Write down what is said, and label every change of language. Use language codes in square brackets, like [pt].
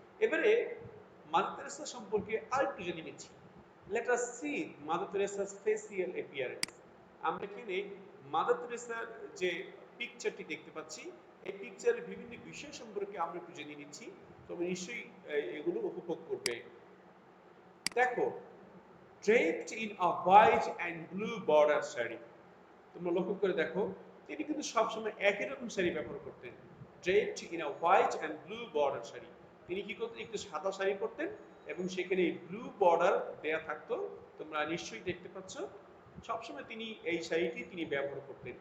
[bn] এবারে mother Teresa সম্পর্কে আরেকটু জেনে নিচ্ছি। [en] Let us see Mother Teresa's facial appearance. [bn] আমরা এখানে মাদার তেরেসার যে পিকচারটি দেখতে পাচ্ছি, এই পিকচারের বিভিন্ন বিষয় সম্পর্কে আমরা একটু জেনে নিচ্ছি। তোমরা নিশ্চয়ই এগুলো উপভোগ করবে। দেখো, [en] draped in a white and blue border sari. [bn] তোমরা লক্ষ্য করে দেখো, তিনি কিন্তু সবসময় একই রকম শাড়ি ব্যবহার করতেন। [en] draped in a white and blue border sari. [bn] তিনি কি করতেন? একটু সাদা শাড়ি পরতেন এবং সেখানে ব্লু বর্ডার দেয়া থাকতো। তোমরা নিশ্চয়ই দেখতে পাচ্ছ। সবসময় তিনি এই শাড়িটি তিনি ব্যবহার করতেন।